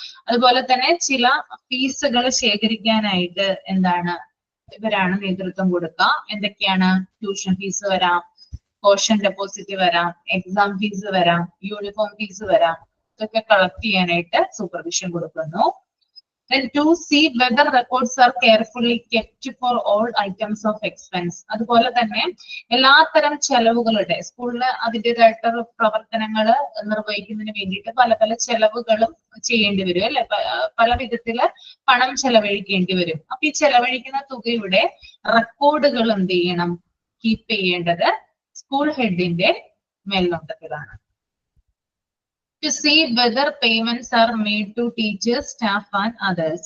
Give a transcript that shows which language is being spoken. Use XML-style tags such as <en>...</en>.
<ml>അതുപോലെ തന്നെ ചില ഫീസുകൾ ശേഖരിക്കാനായിട്ട് എന്താണ് ഇവരാണ് നേതൃത്വം കൊടുക്കുക. എന്തൊക്കെയാണ്? ട്യൂഷൻ ഫീസ് വരാം, കോഷൻ ഡെപ്പോസിറ്റ് വരാം, എക്സാം ഫീസ് വരാം, യൂണിഫോം ഫീസ് വരാം. ഇതൊക്കെ കളക്ട് ചെയ്യാനായിട്ട് സൂപ്പർവിഷൻ കൊടുക്കുന്നു.</ml> <en>Then to see whether records are carefully kept for all items of expense.</en> <ml>അതുപോലെ തന്നെ എല്ലാത്തരം ചെലവുകളുടെ സ്കൂളില് അതിൻ്റെതായിട്ടുള്ള പ്രവർത്തനങ്ങൾ നിർവഹിക്കുന്നതിന് വേണ്ടിയിട്ട് പല ചെലവുകളും ചെയ്യേണ്ടി വരും അല്ലെ, പല വിധത്തില് പണം ചെലവഴിക്കേണ്ടി വരും. അപ്പൊ ഈ ചെലവഴിക്കുന്ന തുകയുടെ റെക്കോർഡുകൾ എന്ത് ചെയ്യണം? കീപ്പ് ചെയ്യേണ്ടത് school ഹെഡിന്റെ മേൽനോട്ടത്തിലാണ്.</ml> <en>To see whether payments are made to teachers, staff and others.</en>